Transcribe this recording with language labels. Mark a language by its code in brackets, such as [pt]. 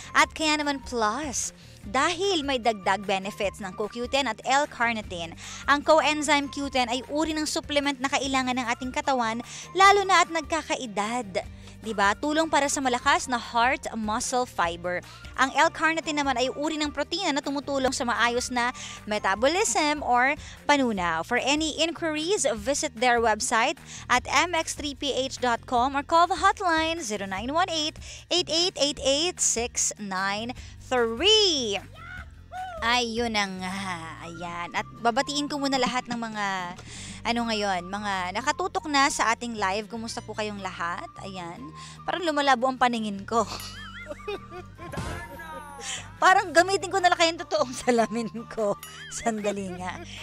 [tl] At kaya naman plus, dahil may dagdag benefits ng CoQ10 at L-carnitine, ang coenzyme Q10 ay uri ng supplement na kailangan ng ating katawan lalo na at nagkakaedad. Diba? Tulong para sa malakas na heart muscle fiber. Ang L-carnitine naman ay uri ng protina na tumutulong sa maayos na metabolism or panunaw. [en] For any inquiries, visit their website at mx3ph.com or call the hotline 0918-8888-693. [tl] Ayun na nga. Ayan. At babatiin ko muna lahat ng mga mga nakatutok na sa ating live. Kumusta po kayong lahat? Ayan. Parang lumalabo ang paningin ko. Parang gamitin ko na lang kayong totoong salamin ko. Sandali nga.